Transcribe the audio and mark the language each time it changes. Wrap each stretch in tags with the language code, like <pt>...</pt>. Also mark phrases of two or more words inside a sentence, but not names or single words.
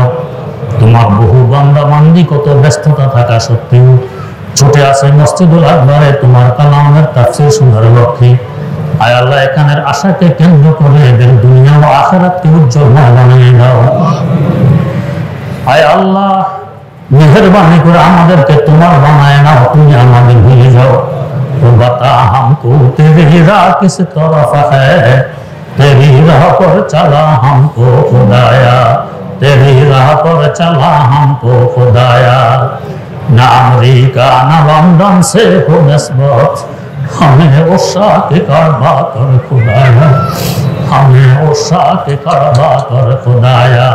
<bn>তোমার বহু বান্দা বান্দি কত ব্যস্ততা থাকা সত্ত্বেও ছুটে আসে মসজিদুল আকবরে তোমার কালামের তাফসীর শোনার লক্ষ্যে। আয় আল্লাহ, এখানের আশাকে কেন্দ্র করে এদের দুনিয়া ও আখিরাতকে উজ্জ্বলময় বানিয়ে দাও। আয় আল্লাহ, মেহেরবানি করে আমাদেরকে তোমার বানায় নাও, তুমি আমাদের ভুলে যাও।</bn> <ur>تو بتا ہم کو تیری راہ کس طرف ہے، تیری راہ پر چلا ہم کو خدایا، تیری راہ پر چلا ہم کو خدایا۔ نہ امریکہ نہ لندن سے ہو نسبت، ہمیں عشاق کعبہ کر خدایا، ہمیں عشاق کعبہ کر خدایا۔</ur>